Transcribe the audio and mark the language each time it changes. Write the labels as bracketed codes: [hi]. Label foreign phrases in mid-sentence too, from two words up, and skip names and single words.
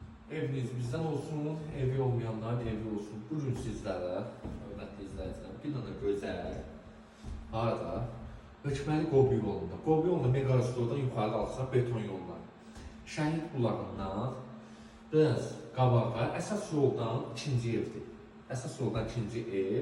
[tr] Eviniz bizden olsun, evi olmayanların evi olsun. Bugün sizlere, [az] hörmətli izləyicilər, bir dənə gözəl, harada, Hökməli Qobi yolunda. Qobi yolunda Meqaristoldan yuxarı qalxsan beton yollar. Şəhid bulağından biraz qabağa, əsas yoldan ikinci evdir. Əsas yoldan ikinci ev.